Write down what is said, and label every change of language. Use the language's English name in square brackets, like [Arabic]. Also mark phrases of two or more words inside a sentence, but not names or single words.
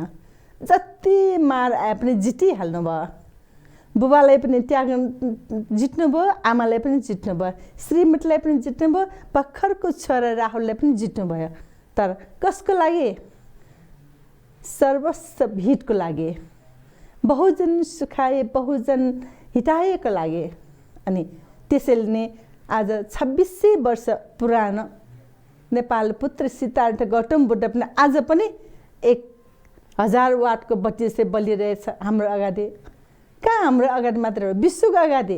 [Nepali] जति मार आए पनि जितिहाल्नु भयो। बुबालाई पनि त्याग जित्नुभयो, आमालाई पनि जित्नुभयो, श्रीमतीलाई पनि जित्नुभयो, भर्खरको छोरा राहुललाई पनि जित्नुभयो। तर कसको लागि? सर्वस्व हितको लागि, [Pali] बहुजन सुखाए बहुजन हितायको [Nepali] लागि। अनि त्यसैले नै आज 2600 वर्ष पुरानो नेपाल पुत्र सिद्धार्थ गौतम बुद्ध पनि आज पनि 1000 वाटको बत्ती चाहिँ बलिरहेछ हाम्रो अगाडि। कहाँ हाम्रो अगाडि मात्र हो, विश्वको अगाडि।